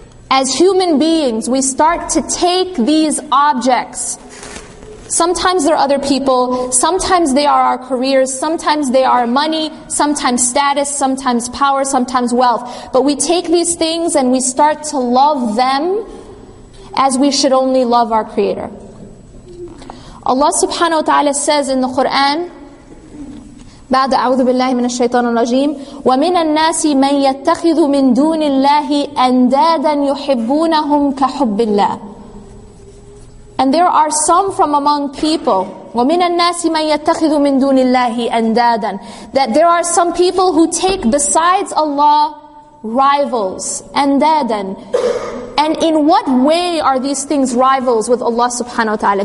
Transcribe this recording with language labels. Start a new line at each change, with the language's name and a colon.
English: as human beings, we start to take these objects. Sometimes they're other people, sometimes they are our careers, sometimes they are money, sometimes status, sometimes power, sometimes wealth. But we take these things and we start to love them as we should only love our Creator. Allah subhanahu wa ta'ala says in the Quran,
Arabic: بعد أعوذ بالله من الشيطان الرجيم ومن الناس من يتخذ من دون الله أندادا يحبونهم كحب الله.
English: And there are some from among people,
Arabic: وَمِنَ النَّاسِ مَنْ يَتَّخِذُ مِن دُونِ اللَّهِ أَنْدَادًا,
English: that there are some people who take besides Allah rivals, أَنْدَادًا. And in what way are these things rivals with Allah subhanahu wa ta'ala?